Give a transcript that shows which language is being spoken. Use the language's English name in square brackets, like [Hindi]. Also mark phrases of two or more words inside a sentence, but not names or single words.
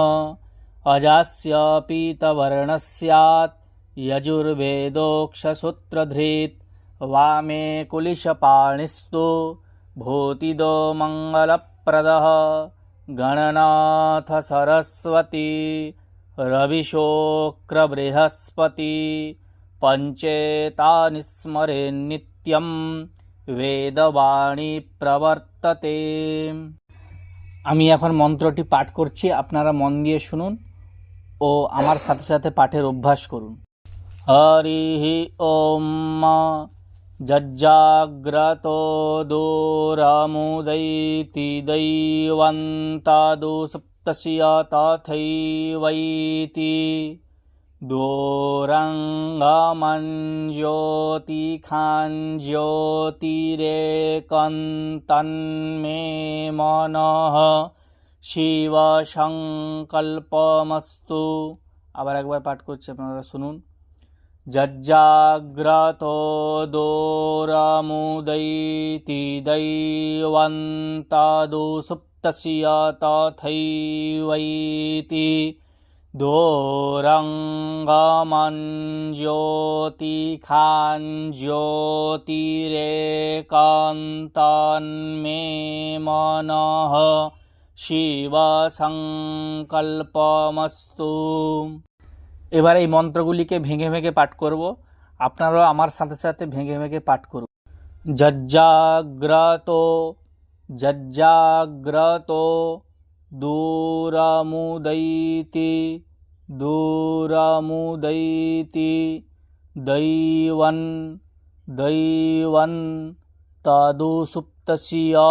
[Sanskrit] अजास्य पीतवर्णस्यात् यजुर्वेदोक्षसूत्रधृत् वामे कुलिशपाणिस्तु भूतिदो मंगलप्रदः गणनाथ सरस्वती रविशोक्र बृहस्पति पंचेतानि स्मरेन्नित्यं वेदवाणी प्रवर्तते। [Bangla] আমি এখন মন্ত্রটি পাঠ করছি, আপনারা মন দিয়ে শুনুন ও আমার সাথে সাথে পাঠের অভ্যাস করুন। [Sanskrit] হরি ওম जज्जाग्रतो दूरमुदैति दैवन्तादु सप्तस्य तथैवैति दूरङ्गमञ्ज्योतिखाञ्ज्योतिरेकन्तन्मे मनः शिवसङ्कल्पमस्तु। [Bangla] আবার একবার পাঠ করছি, আপনারা শুনুন। [Sanskrit] जज्जाग्रतो दोरमुदैति दैवन्तादु सुप्तस्य तथैवैति दूरङ्गमञ्ज्योतिखाञ्ज्योतिरेकान्तन्मे मनः शिवसङ्कल्पमस्तु। [Bangla] এবার এই মন্ত্রগুলিকে ভেঙে ভেঙে পাঠ করব, আপনারাও আমার সাথে সাথে ভেঙে ভেঙে পাঠ করুন। [Sanskrit] যজ্জাগ্রতো যজ্জাগ্রতো দূরমুদৈতি দূরমুদৈতি দৈবন দৈবন তদু সুপ্তস্য